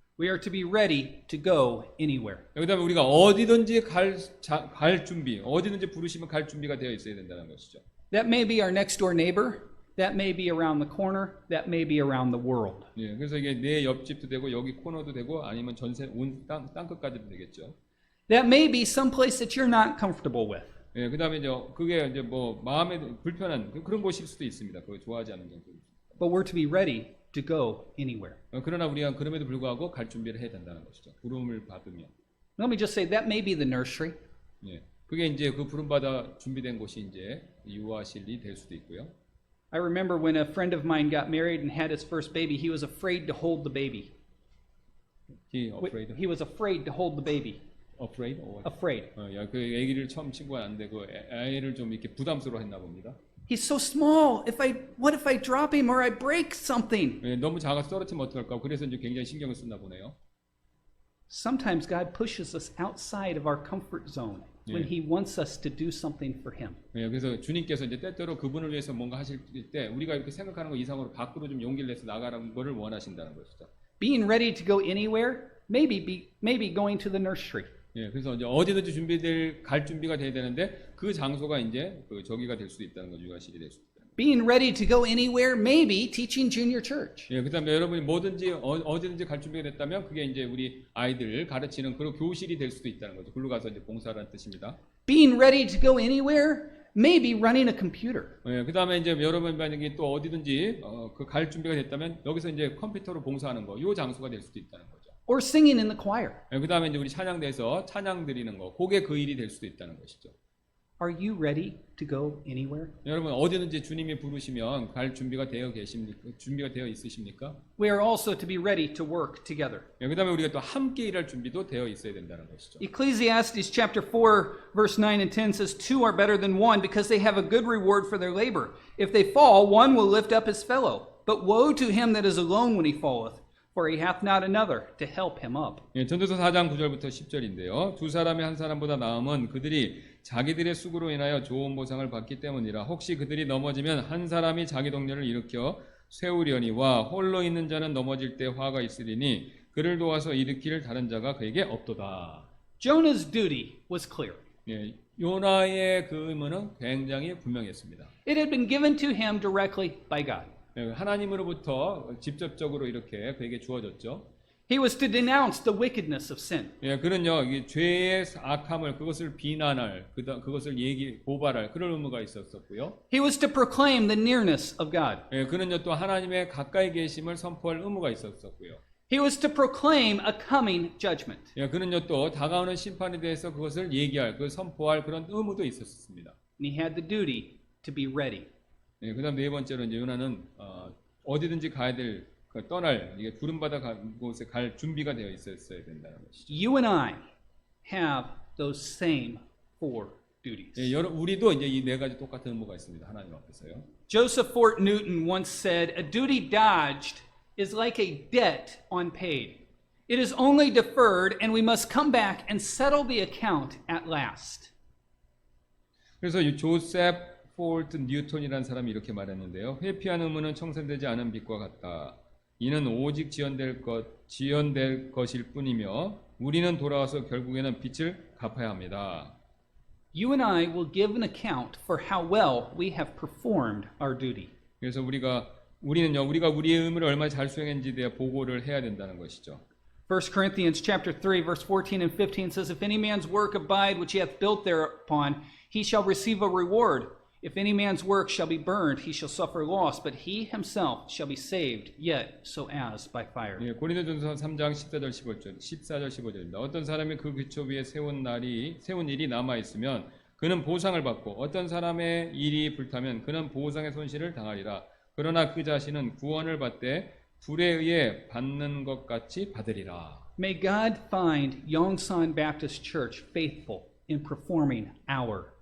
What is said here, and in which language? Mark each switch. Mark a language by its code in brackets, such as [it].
[en] We are to be ready to go anywhere. [ko] 그다음에 우리가 어디든지 갈 준비, 어디든지 부르시면 갈 준비가 되어 있어야 된다는 것이죠. [en] That may be our next door neighbor, that may be around the corner, that may be around the world. [ko] 예, 그래서 이게 내 옆집도 되고 여기 코너도 되고 아니면 전세 온 땅끝까지도 되겠죠. [en] That may be some place that you're not comfortable with. [ko] 예, 그다음에 이제 그게 이제 뭐 마음에 불편한 그런 곳일 수도 있습니다. 그걸 좋아하지 않는 정도. [en] But we're to be ready to go anywhere. [ko] 그러나 우리가 그럼에도 불구하고 갈 준비를 해야 된다는 것이죠. 부름을 받으면. [en] Let me just say that may be the nursery. [ko] 예, 그게 이제 그 부름 받아 준비된 곳이 이제 유아실이 될 수도 있고요. [en] I remember when a friend of mine got married and had his first baby, he was afraid to hold the baby. He afraid. He was afraid to hold the baby. Afraid? Or what? Afraid. [ko] 야, 그 아기를 처음 친구가 안 되고 아이를 좀 이렇게 부담스러워했나 봅니다. [en] He's so small. What if I drop him or I break something? [ko] 예, 너무 작아서 떨어뜨리면 어떡할까? 그래서 이제 굉장히 신경을 쓰나 보네요. [en] Sometimes God pushes us outside of our comfort zone when Yeah. He wants us to do something for Him. [ko] 예, 그래서 주님께서 이제 때때로 그분을 위해서 뭔가 하실 때 우리가 이렇게 생각하는 것 이상으로 밖으로 좀 용기를 내서 나가라는 것을 원하신다는 것이죠. [en] Being ready to go anywhere, maybe going to the nursery. [ko] 예, 그래서 이제 어디든지 갈 준비가 돼야 되는데 그 장소가 이제 그 저기가 될 수도 있다는 거죠. 유아실이 될 수도 있다. [en] Being ready to go anywhere, maybe teaching junior church. [ko] 예, 그다음에 여러분이 뭐든지 어디든지 갈 준비가 됐다면 그게 이제 우리 아이들을 가르치는 그런 교실이 될 수도 있다는 거죠. 글로 가서 이제 봉사라는 뜻입니다. [en] Being ready to go anywhere, maybe running a computer. [ko] 예, 그다음에 이제 여러분 만약에 또 어디든지 그 갈 준비가 됐다면 여기서 이제 컴퓨터로 봉사하는 거, 요 장소가 될 수도 있다는 거죠. [en] Or singing in the choir. [ko] 예, 그다음에 이제 우리 찬양대에서 찬양 드리는 거, 그게 그 일이 될 수도 있다는 것이죠. [en] Are you ready to go anywhere? [ko] 여러분 어디든지 주님이 부르시면 갈 준비가 되어 있으십니까? [en] We are also to be ready to work together. [ko] 예, 그다음에 우리가 또 함께 일할 준비도 되어 있어야 된다는 것이죠. [en] Ecclesiastes chapter 4 verse 9 and 10 says, "Two are better than one because they have a good reward for their labor. If they fall, one will lift up his fellow. But woe to him that is alone when he falleth, for he hath not another to help him up." [ko] 예, 전도서 4장 9절부터 10절인데요. 두 사람이 한 사람보다 나음은 그들이 자기들의 수고로 인하여 좋은 보상을 받기 때문이라. 혹시 그들이 넘어지면 한 사람이 자기 동료를 일으켜 세우려니와 홀로 있는 자는 넘어질 때 화가 있으리니 그를 도와서 일으킬 다른 자가 그에게 없도다. [en] Jonah's duty was clear. [ko] 예, 요나의 그 의무는 굉장히 분명했습니다. [en] It had been given to him directly by God. [ko] 예, 하나님으로부터 직접적으로 이렇게 그에게 주어졌죠. [en] He was to denounce the wickedness of sin. [ko] 예, 그는요, 이 죄의 악함을 그것을 비난할, 그것을 고발할 그런 의무가 있었었고요. [en] He was to proclaim the nearness of God. [ko] 예, 그는요 또 하나님의 가까이 계심을 선포할 의무가 있었었고요. [en] He was to proclaim a coming judgment. [ko] 예, 그는요 또 다가오는 심판에 대해서 그것을 얘기할, 선포할 그런 의무도 있었습니다. [en] And he had the duty to be ready. [ko] 예, 그다음 네 번째로 이제 요나는 어디든지 가야 될, 떠날, 이게 부름받아 간 곳에 갈 준비가 되어 있었어야 된다는 것이죠. [en] You and I have those same four duties. [ko] 예, 우리도 이제 이 네 가지 똑같은 의무가 있습니다. 하나님 앞에서요. [en] Joseph Fort Newton once said, "A duty dodged is like a debt unpaid. It is only deferred, and we must come back and settle the account at last." [ko] 그래서 이 조셉 폴트 뉴턴이라는 사람이 이렇게 말했는데요. 회피한 의무는 청산되지 않은 빚과 같다. 이는 오직 지연될 것일 뿐이며 우리는 돌아와서 결국에는 빚을 갚아야 합니다. [en] You and I will give an account for how well we have performed our duty. [ko] 그래서 우리가 우리의 의무를 얼마나 잘 수행했는지에 대해 보고를 해야 된다는 것이죠. [en] 1 Corinthians chapter 3 verse 14 and 15 says, "If any man's work abide which he hath built thereupon, he shall receive a reward. If any man's work shall be burned, he shall suffer loss, but he himself shall be saved, yet so as by fire." [ko] 예, 고린도전서 3장 14절 15절입니다. 어떤 사람이 그 기초 위에 세운 일이 남아 있으면 그는 보상을 받고 어떤 사람의 일이 불타면 그는 보상의 손실을 당하리라. 그러나 그 자신은 구원을 받되 불에 의해 받는 것 같이 받으리라. [en] May God find Yongsan Baptist Church faithful in performing our